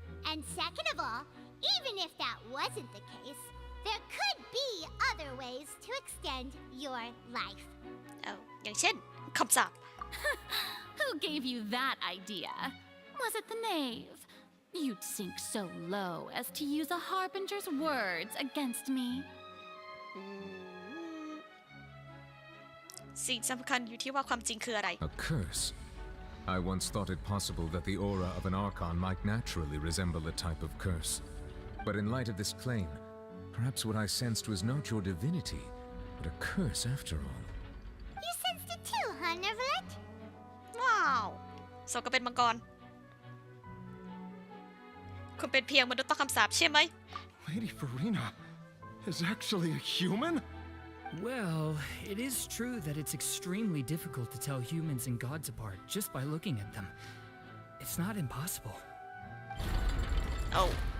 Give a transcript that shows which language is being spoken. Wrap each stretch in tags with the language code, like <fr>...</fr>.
<en>And second of all, even if that wasn't the case, there could be other ways to extend your life.</en> <th>อย่างเช่นคำสาป</th> <en>Who gave you that idea? Was it the knave? You'd sink so low as to use a harbinger's words against me.</en> <th>สิ่งสำคัญอยู่ที่ว่าความจริงคืออะไร</th> <en>A curse. I once thought it possible that the aura of an Archon might naturally resemble a type of curse. But in light of this claim, perhaps what I sensed was not your divinity, but a curse after all. You sensed it too, huh, Nervalet?</en> <th>ว้าวโซก็เป็นมังกรคุณเป็นเพียงมนุษย์ต้องคำสาปใช่ไหม</th> <en>Lady Farina is actually a human? Well, it is true that it's extremely difficult to tell humans and gods apart just by looking at them. It's not impossible. Oh.</en>